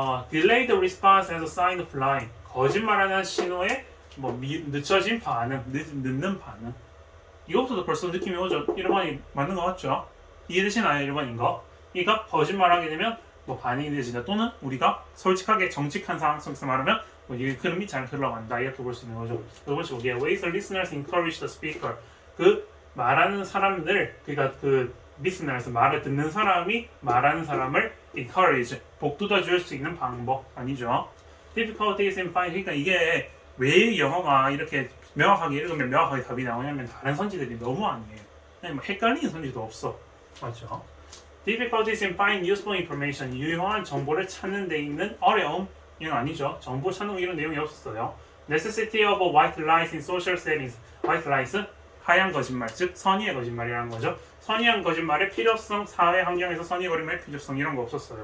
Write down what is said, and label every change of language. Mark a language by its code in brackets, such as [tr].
[en] delayed response as a sign of lying. [ko] 거짓말하는 신호에 늦춰진 반응, 늦는 반응. 이것부터 벌써 느낌이 오죠. 1번이 맞는 것 같죠? 이해되시나요? 1번인 거. 그러니까 거짓말하게 되면 반응이 늦어진다. 또는 우리가 솔직하게 정직한 상황 속에서 말하면 이게 흐름이 잘 흘러간다. 이렇게 볼 수 있는 거죠. 두 번째 보기에 [en] ways listeners encourage the speaker. [ko] 그 말하는 사람들, 그러니까 그 listener에서 말을 듣는 사람이 말하는 사람을 encourage, 복돋아 줄 수 있는 방법 아니죠. [en] difficulties in finding. [ko] 그러니까 이게 왜 영어가 이렇게 명확하게 읽으면 명확하게 답이 나오냐면 다른 선지들이 너무 아니에요. 그냥 뭐 헷갈리는 선지도 없어. 맞죠? [en] difficulties in finding useful information. [ko] 유용한 정보를 찾는 데 있는 어려움. 이건 아니죠. 정보 찾는 거 이런 내용이 없었어요. [en] necessity of white lies in social settings. [ko] white lies 하얀 거짓말, 즉 선의의 거짓말이라는 거죠. 선의한 거짓말의 필요성, 사회 환경에서 선의의 거짓말의 필요성 이런 거 없었어요.